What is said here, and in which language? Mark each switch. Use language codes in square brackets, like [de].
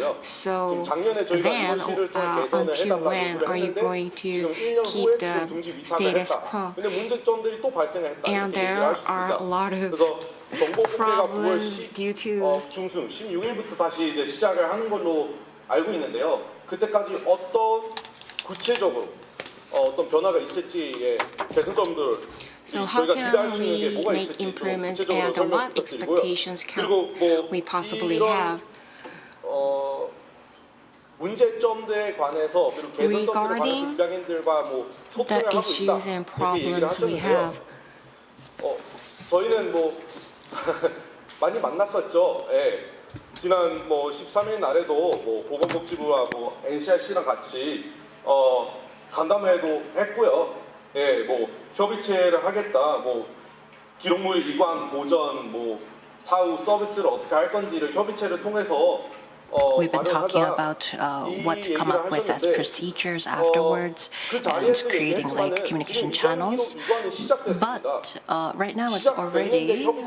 [en] So then, until when are you going to keep the status quo? And there are a lot of problems due to [ko] 중순 16일부터 다시 이제 시작을 하는 걸로 알고 있는데요. 그때까지 어떤 구체적으로 어떤 변화가 있을지의 개선점들 [en] So how can we make improvements and what expectations can we possibly have? [ko] 문제점들에 관해서 그리고 개선점들에 관해서 입양인들과 뭐 소통을 하고 있다 이렇게 얘기를 하셨는데요. 저희는 뭐 많이 만났었죠. 예. 지난 뭐 13일 날에도 뭐 보건복지부와 뭐 NCRC랑 같이 간담회도 했고요. 예, 뭐 협의체를 하겠다. 뭐 기록물 이관 보전 뭐 사후 서비스를 어떻게 할 건지를 협의체를 통해서 [en] We've been talking about what to come up with as procedures afterwards and creating like communication channels. But right now it's already